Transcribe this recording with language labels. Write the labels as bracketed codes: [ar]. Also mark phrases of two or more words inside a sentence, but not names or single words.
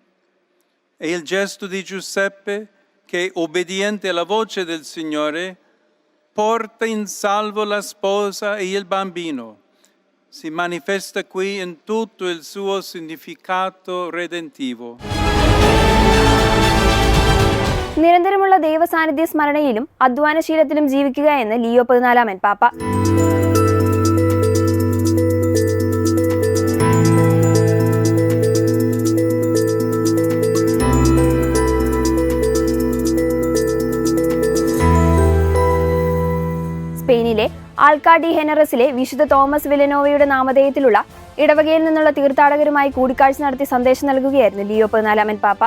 [it] E il gesto di Giuseppe, che obbediente alla voce del Signore, porta in salvo la sposa e il bambino, si manifesta qui in tutto il suo significato redentivo. [ml] നിരന്തരമുള്ള ദൈവസാന്നിധ്യ സ്മരണയിലും അധ്വാനശീലത്തിലും ജീവിക്കുക എന്ന് ലിയോ 14 പാപ്പ. സ്പെയിനിലെ ആൽക്കാ ഡി ഹെനറസിലെ വിശുദ്ധ തോമസ് വില്ലനോവയുടെ നാമധേയത്തിലുള്ള ഇടവകയിൽ നിന്നുള്ള തീർത്ഥാടകരുമായി കൂടിക്കാഴ്ച നടത്തി സന്ദേശം നൽകുകയായിരുന്നു ലിയോ 14 പാപ്പ.